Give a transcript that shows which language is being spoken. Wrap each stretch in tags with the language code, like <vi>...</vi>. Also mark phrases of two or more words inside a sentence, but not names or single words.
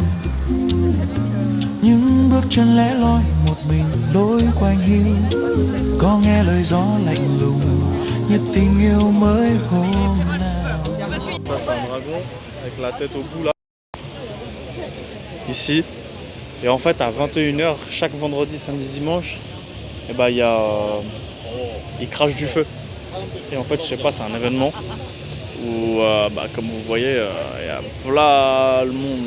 <vi>những bước chân lẻ loi một mình lối quanh hiu, có nghe lời gió lạnh lùng như tình yêu mới hôm nào.</vi> <fr>Ça c'est un dragon avec la tête au bout là. Ici. Et en fait à 21h chaque vendredi, samedi, dimanche, et bah, il crache du feu. Et en fait je sais pas, c'est un événement où bah, comme vous voyez il y a voilà le monde.</fr>